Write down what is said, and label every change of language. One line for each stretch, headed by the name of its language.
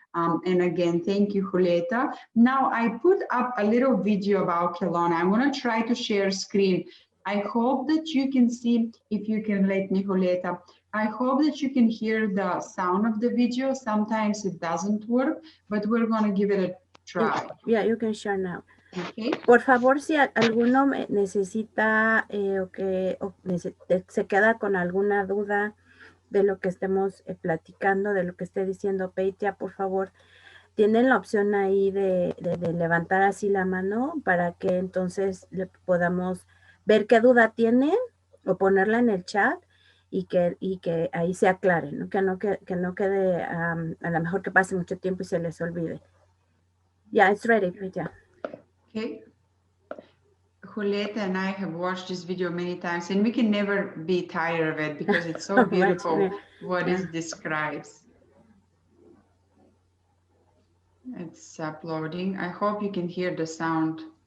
English: And again, thank you, Julieta. Now I put up a little video about Kelowna. I'm going to try to share screen. I hope that you can see, if you can let me, Julieta, I hope that you can hear the sound of the video. Sometimes it doesn't work, but we're going to give it a try. Yeah, you can share now. Okay.
Spanish: Por favor, si alguno necesita se queda con alguna duda de lo que estemos platicando, de lo que esté diciendo Peitia, por favor, tienen la opción ahí de levantar así la mano para que entonces le podamos ver qué duda tiene o ponerla en el chat y que ahí se aclare, ¿no? Que no quede a lo mejor que pase mucho tiempo y se les olvide.
English: Yeah, it's ready, Peitia. Okay. Julieta and I have watched this video many times, and we can never be tired of it because it's so beautiful what it describes. It's uploading. I hope you can hear the sound.